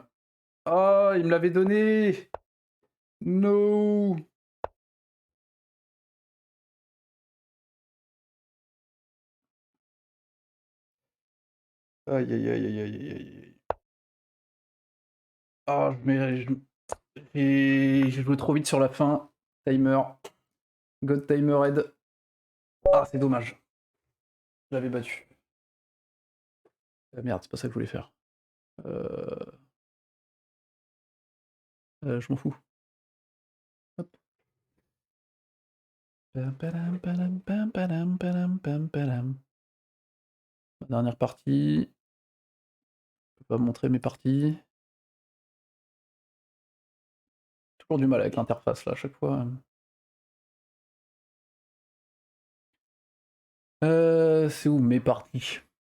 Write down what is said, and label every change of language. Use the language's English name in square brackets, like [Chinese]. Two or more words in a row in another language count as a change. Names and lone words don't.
[French] Oh, il me l'avait donné. No. Aïe aïe aïe aïe aïe aïe aïe. Ah, j'ai joué trop vite sur la fin. Timer. God timer head. Ah, c'est dommage. J'avais battu. Ah, merde, c'est pas ça que je voulais faire. Je m'en fous. Hop. Pam, padam, padam, pam, padam, padam, pam, padam. Ma dernière partie. Je peux pas montrer mes parties. Toujours du mal avec l'interface là à chaque fois. C'est où mes parties?